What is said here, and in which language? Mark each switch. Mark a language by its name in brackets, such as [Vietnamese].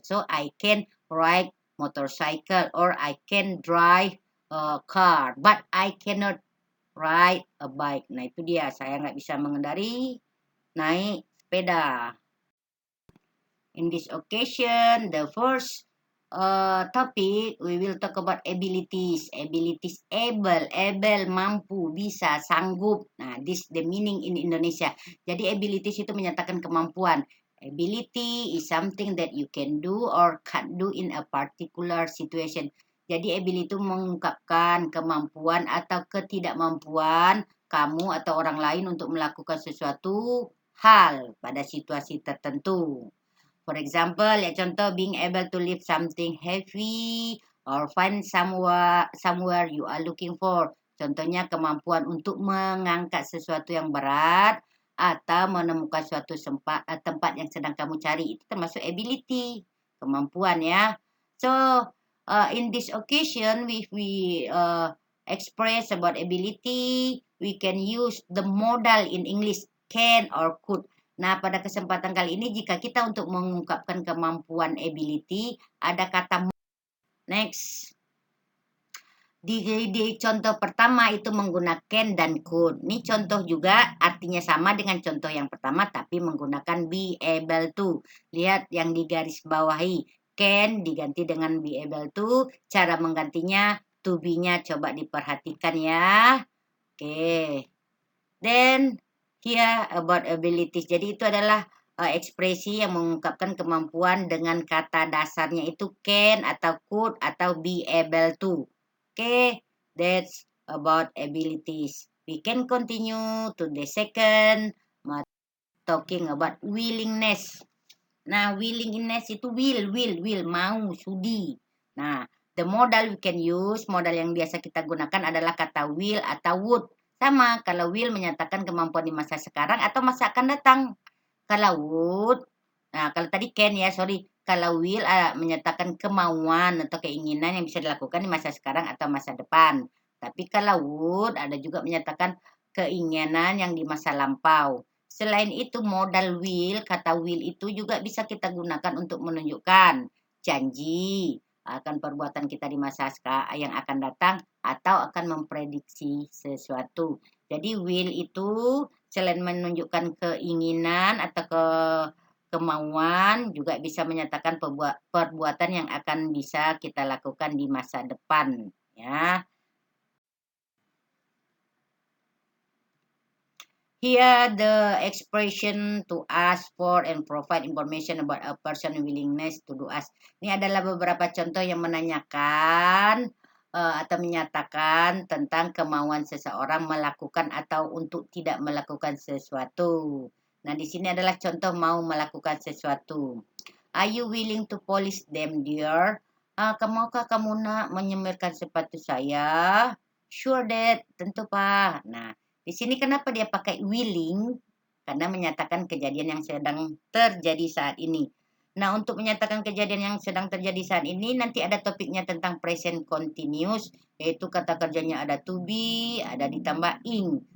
[English] So I can ride motorcycle or I can drive a car, but I cannot ride a bike. [Indonesian] Nah, itu dia. Saya nggak bisa mengendari naik sepeda. [English] In this occasion, the first topic we will talk about abilities. [Indonesian] Abilities able mampu, bisa, sanggup. Nah, [English] this the meaning in Indonesia. [Indonesian] Jadi abilities itu menyatakan kemampuan. [English] Ability is something that you can do or can't do in a particular situation. [Indonesian] Jadi ability itu mengungkapkan kemampuan atau ketidakmampuan kamu atau orang lain untuk melakukan sesuatu hal pada situasi tertentu. [English] For example, [Indonesian] ya contoh [English] being able to lift something heavy or find somewhere you are looking for. [Indonesian] Contohnya kemampuan untuk mengangkat sesuatu yang berat atau menemukan suatu tempat yang sedang kamu cari. Itu termasuk ability. kemampuan ya. [English] So in this occasion, if we express about ability, we can use the modal in English can or could. [Indonesian] Nah, pada kesempatan kali ini jika kita untuk mengungkapkan kemampuan ability, ada kata next. Di contoh pertama itu menggunakan dan could. Ini contoh juga artinya sama dengan contoh yang pertama tapi menggunakan be able to. Lihat yang di garis bawahi. Can diganti dengan be able to. Cara menggantinya to be-nya coba diperhatikan ya. Oke. [English] Then here about abilities. [Indonesian] Jadi itu adalah ekspresi yang mengungkapkan kemampuan dengan kata dasarnya itu can atau could atau be able to. [English] Okay, that's about abilities. We can continue to the second, talking about willingness. [Indonesian] Nah, willingness itu will, mau, sudi. Nah, [English] the modal we can use, [Indonesian] modal yang biasa kita gunakan adalah kata will atau would. Sama, kalau will menyatakan kemampuan di masa sekarang atau masa akan datang. Kalau would, nah kalau tadi can ya, sorry. Kalau will menyatakan kemauan atau keinginan yang bisa dilakukan di masa sekarang atau masa depan. Tapi kalau would ada juga menyatakan keinginan yang di masa lampau. Selain itu modal will, kata will itu juga bisa kita gunakan untuk menunjukkan janji akan perbuatan kita di masa yang akan datang atau akan memprediksi sesuatu. Jadi will itu selain menunjukkan keinginan atau kemauan juga bisa menyatakan perbuatan yang akan bisa kita lakukan di masa depan ya. [English] Here the expression to ask for and provide information about a person willingness to do ask. [Indonesian] Ini adalah beberapa contoh yang menanyakan atau menyatakan tentang kemauan seseorang melakukan atau untuk tidak melakukan sesuatu. Nah, di sini adalah contoh mau melakukan sesuatu. [English] Are you willing to polish them, dear? [Indonesian] Maukah kamu nak menyemirkan sepatu saya? [English] Sure, Dad. [Indonesian] Tentu, Pak. Nah, di sini kenapa dia pakai willing? Karena menyatakan kejadian yang sedang terjadi saat ini. Nah, untuk menyatakan kejadian yang sedang terjadi saat ini, nanti ada topiknya tentang present continuous, yaitu kata kerjanya ada to be, ada ditambah ing.